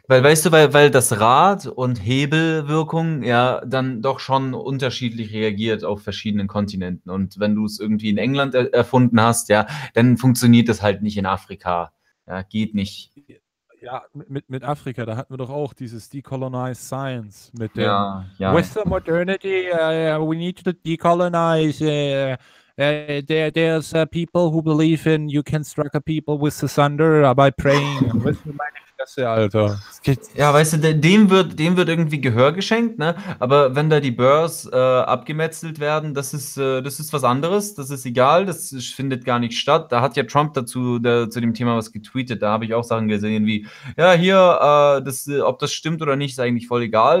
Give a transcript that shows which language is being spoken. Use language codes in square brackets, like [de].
[de] Weil das Rad und Hebelwirkung ja dann doch schon unterschiedlich reagiert auf verschiedenen Kontinenten. Und wenn du es irgendwie in England erfunden hast, ja, dann funktioniert das halt nicht in Afrika. Ja, geht nicht. Ja, mit Afrika, da hatten wir doch auch dieses Decolonized Science mit dem [en] Western Modernity, we need to decolonize There's people who believe in you can struck a people with the thunder by praying. [de] Alter. Ja, weißt du, dem wird irgendwie Gehör geschenkt, ne? Aber wenn da die Börs abgemetzelt werden, das ist was anderes, das ist egal, das findet gar nicht statt. Da hat ja Trump zu dem Thema was getweetet, da habe ich auch Sachen gesehen wie, ja, hier, das, ob das stimmt oder nicht, ist eigentlich voll egal.